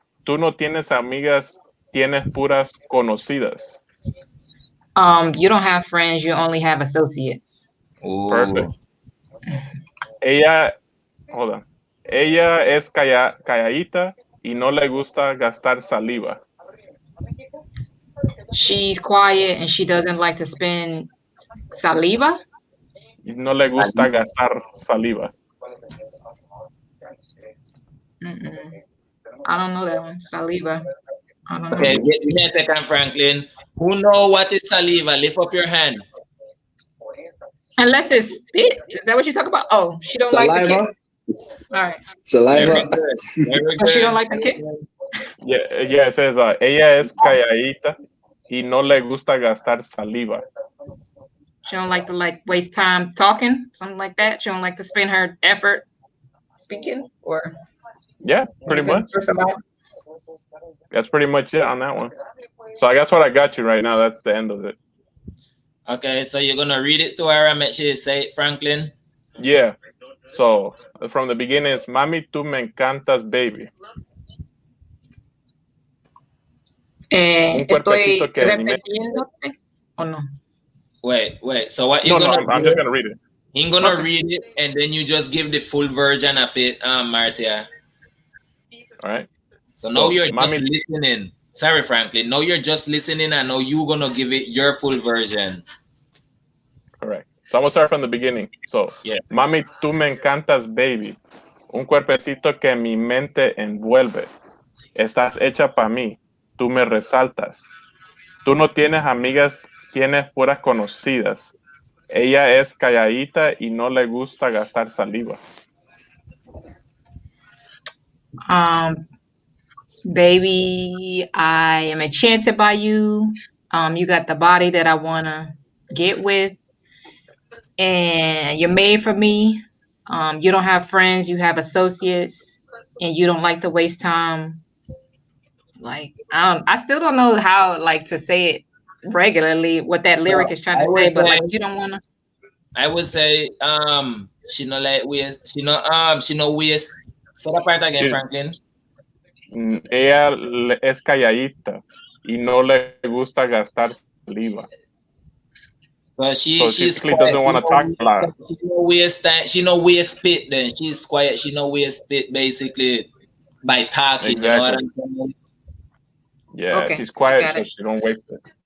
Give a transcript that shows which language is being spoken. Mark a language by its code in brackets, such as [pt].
[es] Tú no tienes amigas, tienes puras conocidas. [en] You don't have friends, you only have associates. Ooh. Perfect. [es] Ella es calladita y no le gusta gastar saliva. [en] She's quiet and she doesn't like to spend saliva. [es] Y no le gusta gastar saliva. [en] I don't know that one. Saliva. I don't know. Okay, give me a second, Franklin. Who know what is saliva? Lift up your hand. Unless it's spit. Is that what you talk about? Oh, she don't Saliva. like the kiss. All right. Saliva. Very good. So she don't like the kiss? Yeah, it says, ella es calladita y no le gusta gastar saliva. She don't like to waste time talking, something like that. She don't like to spend her effort speaking, or yeah, pretty much. That's pretty much it on that one. So I guess what I got you right now, that's the end of it. Okay, so you're gonna read it to her and make sure you say it, Franklin? Yeah. So from the beginning it's Mami, tú me encantas, baby. [es] Estoy repitiéndote o no? [en] Wait. So what you're gonna do? I'm just gonna read it. I'm gonna read it, and then you just give the full version of it, Marcia. All right. So now you're just listening. Sorry, Franklin. Now you're just listening, and now you're gonna give it your full version. Correct. So I'm gonna start from the beginning. So, yeah. [es] Mami, tú me encantas, baby. Un cuerpecito que mi mente envuelve. Estás hecha para mí. Tú me resaltas. Tú no tienes amigas, tienes puras conocidas. Ella es calladita y no le gusta gastar saliva. [en] Baby, I am enchanted by you. You got the body that I want to get with. And you're made for me. You don't have friends, you have associates, and you don't like to waste time. Like, I still don't know how to say it regularly, what that lyric is trying to say, but like, you don't want to. I would say, she no like waste, she no waste. Say that part again, Franklin. [es] Ella es calladita y no le gusta gastar saliva. [en] So she doesn't want to talk a lot. She no waste spit then. She's quiet. She no waste spit basically by talking. Exactly. You know what I'm saying? Yeah, okay. She's quiet so she don't waste it.